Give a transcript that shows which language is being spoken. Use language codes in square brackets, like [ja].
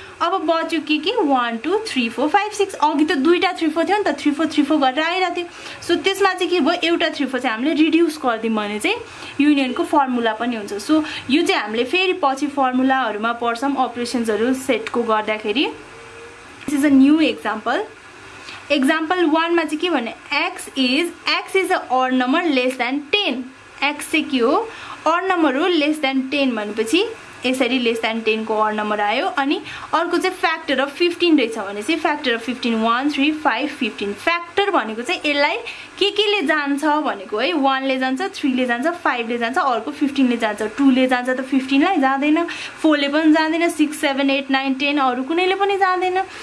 [ne] अब बच्यो के 1 2 3 4 5 6, अघि त दुईटा 3 4 थियो नि त 3 4 3 4 गरेर आइरा थियो। सो त्यसमा चाहिँ के भयो एउटा 3 4 चाहिँ हामीले रिड्युस गर्दियौं भने चाहिँ युनियनको फर्मुला पनि हुन्छ। सो यो चाहिँ हामीले फेरि पछि फर्मुलाहरुमा पढ्छौं अपरेशन्सहरु सेटको गर्दाखेरि। [en] This is a new example. [ne] Example 1 मा चाहिँ के भने [en] x is a odd number less than 10। [ne] x चाहिँ के हो odd number हो [en] less than 10 [ne] भनेपछि यसरी लेस देन 10 को odd number आयो। अनि अर्को चाहिँ फ्याक्टर अफ 15 रहेछ भनेपछि फ्याक्टर अफ 15 1 3 5 15। फ्याक्टर भनेको चाहिँ यसलाई के ले जान्छ भनेको है 1 ले जान्छ 3 ले जान्छ 5 ले जान्छ, अर्को 15 ले जान्छ, 2 ले जान्छ त 15 लाई जाँदैन, 4 ले पनि जाँदैन, 6 7 8 9 10 अरु कुनैले पनि जाँदैन।